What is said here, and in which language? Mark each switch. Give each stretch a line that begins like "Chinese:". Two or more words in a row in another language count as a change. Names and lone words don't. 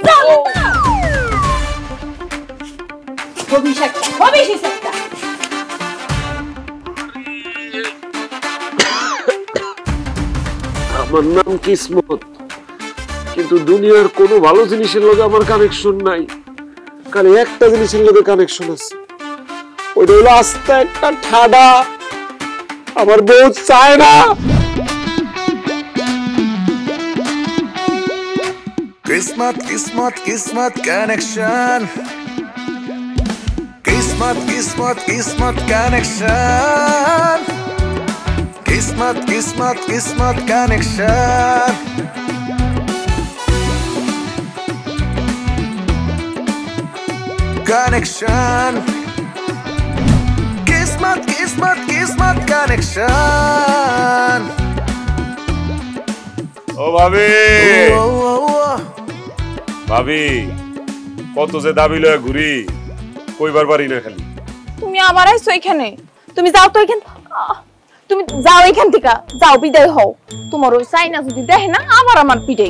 Bangla: আমার নাম কিসমত কিন্তু দুনিয়ার কোনো ভালো জিনিসের লগে আমার কানেকশন নাই খালি একটা জিনিসের লগে কানেকশন আছে ওইটা হলো আস্তে একটা ঠাডা আমার বউ চায় না किस्मत किस्मत किस्मत कनेक्शन किस्मत किस्मत किस्मत कनेक्शन किस्मत किस्मत किस्मत कनेक्शन कनेक्शन किस्मत किस्मत किस्मत कनेक्शन ও ভাবি ভাবি কত যে দাবি লয়ে ঘুরি কইবার পারি না খালি তুমি আবার আইছো এখানে তুমি যাও তো এখান তুমি যাও এখান থেকে যাও বিদায় হও তোমার ওই চাইনা যদি দেখে না আবার আমার পিটাই